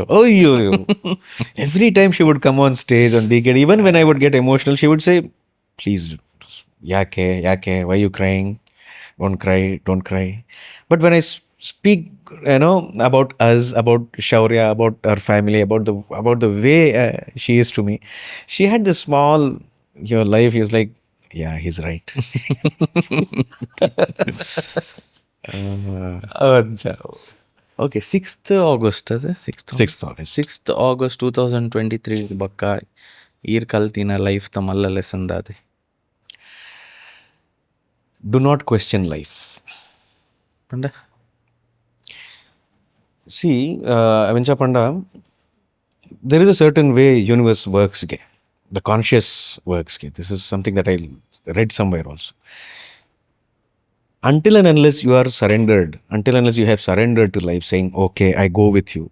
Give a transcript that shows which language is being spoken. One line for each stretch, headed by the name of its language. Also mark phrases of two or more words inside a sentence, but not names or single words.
English: Oh, every time she would come on stage on Decade, even when I would get emotional, she would say, please, yake, why are you crying? Don't cry. But when I speak, about us, about Shaurya, about her family, about the way she is to me, she had this small, your life. He was like, yeah, he's right. Okay 6th August ಅದೇ 6th August.
Tulu: 6th ಆಗಸ್ಟ್ 2023 ಬಕ್ಕ ಈರ್ ಕಲ್ತಿನ ಲೈಫ್ ತ ಮಲ್ಲ ಲೆಸನ್ ದಾದೆ.
English: Do not question life.
Tulu: ಪಂಡ
English: See, Avincha Panda, there is a certain way universe works. The conscious works. This is something that I read somewhere also. Until and unless you are surrendered, until unless you have surrendered to life, saying, okay, I go with you.